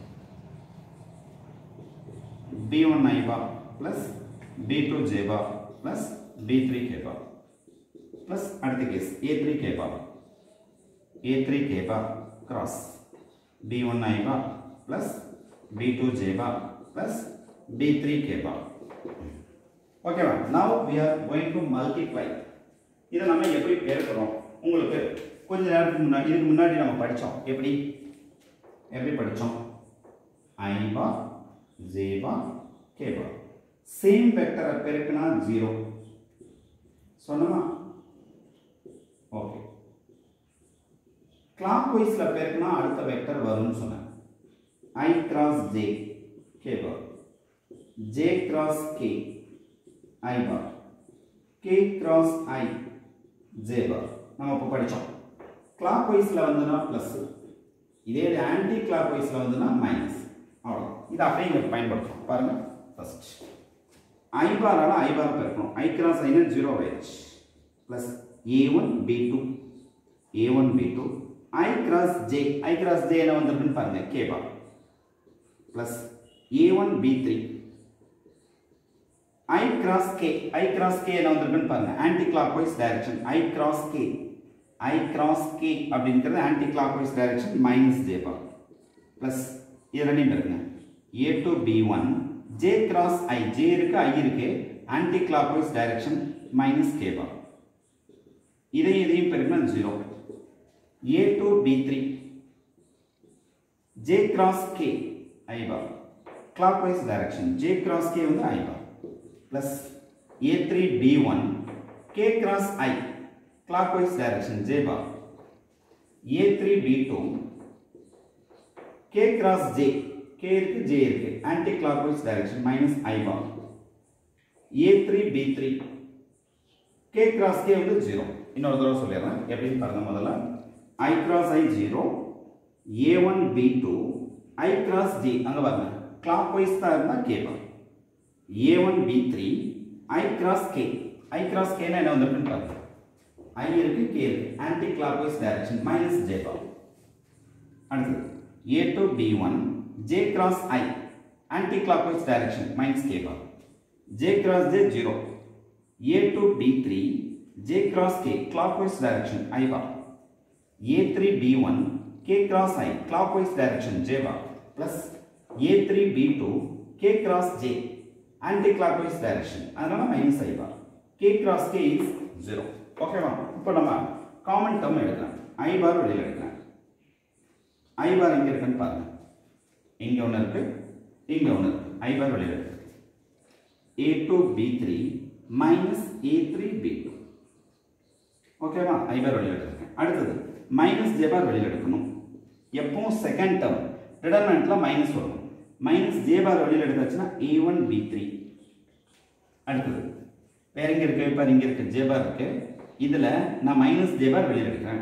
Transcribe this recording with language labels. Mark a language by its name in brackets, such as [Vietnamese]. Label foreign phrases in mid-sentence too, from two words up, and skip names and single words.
[English] b1 I bar plus b2 j bar plus b3 k bar plus அடுத்த case a3 k bar cross b1 I bar plus b2 j bar plus b3 k bar. Okay, now we are going to multiply. [Tamil] இதை நம்ம எப்படி பெருக்கிறோம் உங்களுக்கு கொஞ்ச நேரத்துக்கு முன்னாடி இதுக்கு முன்னாடி நம்ம படிச்சோம். எப்படி படிச்சோம்? [English] I bar j bar k bar [Tamil] சேம் வெக்டரை பெருக்கினா 0 சொன்னமா? ஓகே. [English] clock wiseல [Tamil] பெருக்கினா அடுத்த வெக்டர் வரும்னு சொன்னேன். [English] I cross j k bar, j cross k I bar, k cross I j bar. [Tamil] நம்ம இப்ப படிச்சோம். [English] clock wiseல [Tamil] வந்துனா பிளஸ், இதே [English] anti clock wiseல [Tamil] வந்துனா மைனஸ். அவ்வளவுதான். இது அப்படியே இங்க பயன்படுத்துறோம். பாருங்க. [English] first I bar [Tamil] ஆல [English] I bar [Tamil] பெருக்கணும். [English] I cross I [Tamil] னா 0 ஆயிடுச்சு. பிளஸ் [English] a1 b2 a1 b2 I cross j [Tamil] என்ன வந்திருக்குன்னு பாருங்க, [English] k bar plus a1 b3 I cross k [Tamil] என்ன வந்திருக்குன்னு பாருங்க, [English] anti clockwise direction I cross k அப்படிங்கிறது anti clockwise direction minus j bar plus [Tamil] இது ரெண்டையும் பெருக்குங்க, [English] a2 b1 j cross I இருக்கு I இருக்கு anti clockwise direction minus k bar, [Tamil] இதையும் பெருக்குனா [English] 0. a2 b3 j cross k I bar clockwise direction, j cross k வந்து I bar plus a3 b1 k cross I clockwise direction j bar, a3 b2 k cross j, k இருக்கு j இருக்கு anti clockwise direction minus I bar, a3 b3 k cross k வந்து 0. [Tamil] இன்னொரு தடவை சொல்லிடுறேன் எப்படின்னு பாருங்க. [English] முதல்ல I cross I 0, a1 b2 I cross j, [Tamil] அங்க பாருங்க [English] clockwise [Tamil] தான் இருந்தா [English] k bar, a1 b3 I cross k னா [Tamil] என்ன வந்திருக்குன்னு பாருங்க, [English] I இருக்கு k இருக்கு anti clockwise direction minus j bar. அடுத்து a2 b1 j cross I anti clockwise direction minus k bar, j cross j 0, a2 b3 j cross k clockwise direction I bar, a3 b1 k cross I clockwise direction j bar plus a3 b2 k cross j anti clockwise direction அதனால minus I bar, k cross k is 0. [Tamil] ஓகேவா? இப்போ நம்ம [English] common term [Tamil] எடுக்கலாம். [English] I bar [Tamil] வெளியில எடுக்கலாம். [English] I bar [Tamil] எங்க இருக்குன்னு பாருங்க, இங்க ஒன்னு இருக்கு இங்க ஒன்னு இருக்கு. [English] I bar [Tamil] வெளியில எடுக்கலாம். [English] a2 b3 minus a3 b2. [Tamil] ஓகேவா? [English] I bar [Tamil] வெளியில எடுக்கலாம். அடுத்தது [English] minus j bar [Tamil] வெளியில எடுக்கணும். எப்போ [English] second term determinantல minus [Tamil] வரும். [English] minus j bar [Tamil] வெளியில் எடுத்தாச்சுன்னா [English] a1 b3. [Tamil] அடுத்தது வேற எங்க இருக்கு? இப்போ இங்க இருக்கு [English] j bar [Tamil] இருக்கு. இதுல நான் [English] minus j bar [Tamil] வெளியில் எடுக்கிறேன்.